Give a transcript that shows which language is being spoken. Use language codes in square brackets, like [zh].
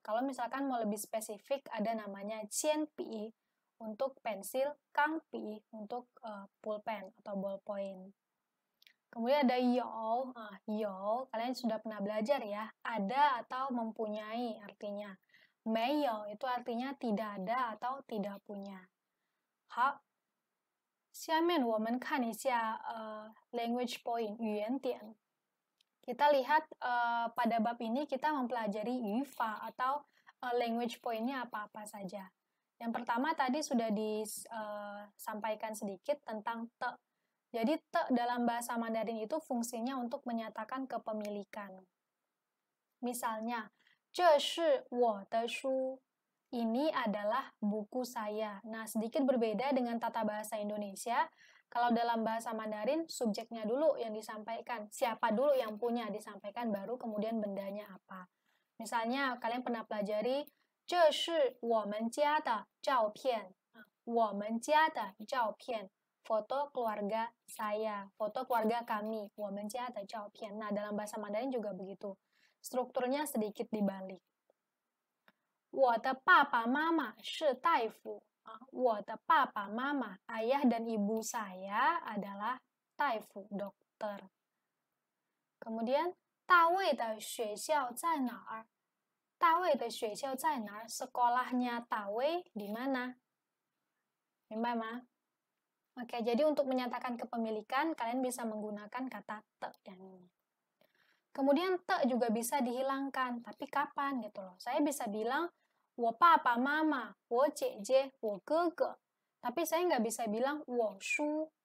[id] Kalau misalkan mau lebih spesifik, ada namanya cian pi untuk pensil, kang pi untuk pulpen atau ballpoint. Kemudian ada yo, kalian sudah pernah belajar ya, ada atau mempunyai artinya. Meyo itu artinya tidak ada atau tidak punya. [zh] 好，下面我们看一下 [en] language point [zh] 语言点。 [id] Kita lihat pada bab ini kita mempelajari yufa atau language point-nya apa-apa saja. Yang pertama tadi sudah disampaikan sedikit tentang te. Jadi te dalam bahasa Mandarin itu fungsinya untuk menyatakan kepemilikan. Misalnya, [zh] 这是我的书. [id] Ini adalah buku saya. Nah, sedikit berbeda dengan tata bahasa Indonesia. Kalau dalam bahasa Mandarin, subjeknya dulu yang disampaikan. Siapa dulu yang punya disampaikan, baru kemudian bendanya apa. Misalnya, kalian pernah pelajari, [zh] 这是我们家的照片. 我们家的照片. [id] Foto keluarga saya, foto keluarga kami, [zh] 我们家的照片. [id] Nah, dalam bahasa Mandarin juga begitu. Strukturnya sedikit dibalik. [zh] 我的爸爸妈妈是大夫. 我的爸爸妈妈, [id] ayah dan ibu saya adalah [zh] 大夫, [id] dokter. Kemudian, [zh] 大卫的学校在哪儿? 大卫的学校在哪儿? [id] Sekolahnya 大卫 di mana? [zh] 明白吗? [id] Oke, jadi untuk menyatakan kepemilikan, kalian bisa menggunakan kata te yang ini. Kemudian te juga bisa dihilangkan, tapi kapan gitu loh. Saya bisa bilang, [zh] 我爸爸妈妈, 我姐姐, 我哥哥. [id] Tapi saya nggak bisa bilang, [zh] 我叔,